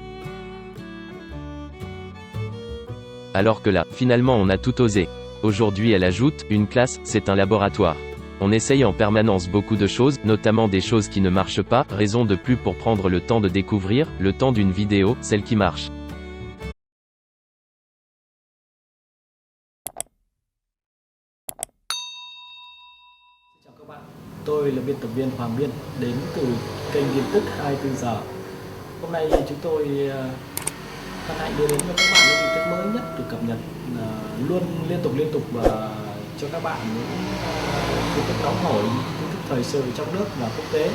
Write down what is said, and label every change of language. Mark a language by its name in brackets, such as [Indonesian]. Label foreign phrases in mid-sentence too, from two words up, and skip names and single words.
[French] Alors que là, finalement on a tout osé. Aujourd'hui elle ajoute, une classe, c'est un laboratoire. On essaye en permanence beaucoup de choses, notamment des choses qui ne marchent pas, raison de plus pour prendre le temps de découvrir, le temps d'une vidéo, celle qui marche. [Vietnamese] Chào các bạn. Tôi là biên tập viên Hoàng Biên đến từ kênh tin tức 24 giờ. Hôm nay chúng tôi hân hạnh đưa đến cho các bạn những tin tức mới nhất được cập nhật luôn liên tục và cho các bạn những tin tức nóng hổi, tin tức thời sự trong nước và quốc tế.